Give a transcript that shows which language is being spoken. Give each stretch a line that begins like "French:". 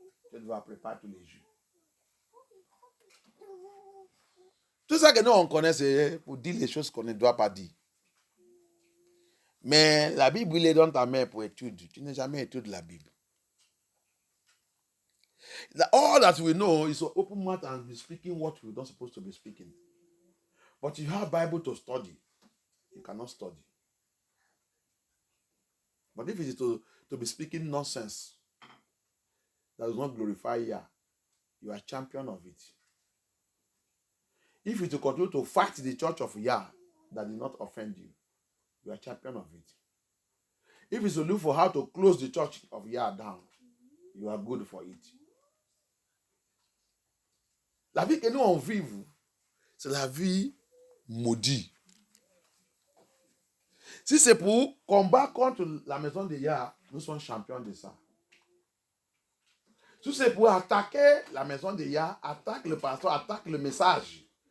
French: Tu dois préparer tous les jours. Tout ça que nous, on connaît, c'est pour dire les choses qu'on ne doit pas dire. Mais la Bible, il est dans ta main pour étudier. Tu n'as jamais étudié la Bible.
English: All that we know is to open mouth and be speaking what we're not supposed to be speaking. But you have Bible to study. You cannot study. But if it is to be speaking nonsense that does not glorify Yah, you are champion of it. If you to continue to fight the church of Yah that did not offend you, you are champion of it. If it's to look for how to close the church of Yah down, you are good for it.
French: La vie que nous on vive, c'est la vie maudite. Si c'est pour combattre contre la maison de Yah, nous sommes champions de ça. Si c'est pour attaquer la maison de Yah, attaque le pasteur, attaque le message.